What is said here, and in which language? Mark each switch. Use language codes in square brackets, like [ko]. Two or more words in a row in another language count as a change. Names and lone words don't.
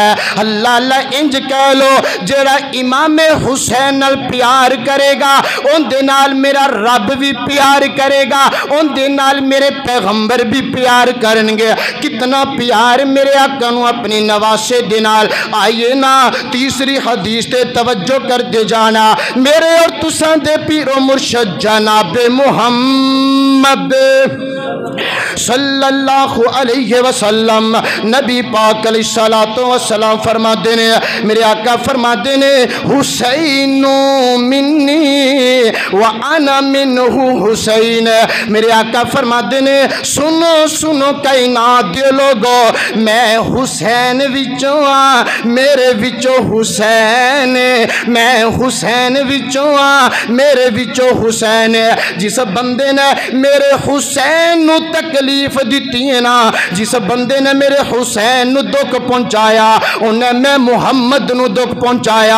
[pa] اللہ اللہ انج کہہ لو جیہڑا امام حسین نال پیار کرے گا، اوندے نال میرا رب بھی پیار کرے گا، اوندے نال میرے پیغمبر بھی پیار کریں گے. کتنا پیار میرے آقا نوں اپنی نواسے دے نال. آئیے نا تیسری حدیث تے توجہ کرتے جانا. میرے اور تساں دے پیرو مرشد جنابِ محمد [ar] صلى الله عليه وسلم [pa] نبی پاک [ar] عليه الصلاة والسلام [pa] فرماتے نے، میرے آقا فرماتے نے [ar] حسين مني وأنا منه [pa] हुसैन। میرے آقا فرماتے نے سنو سنو کائنات دے لوگو میں حسین وچوں آں، میرے وچوں حسین، میں حسین وچوں آں، میرے وچوں حسین. جس بندے نے میرے حسین نوں تکلیف دی ہے نا، جس بندے نے میرے حسین نوں دکھ پہنچایا انہیں میں محمد نوں دکھ پہنچایا.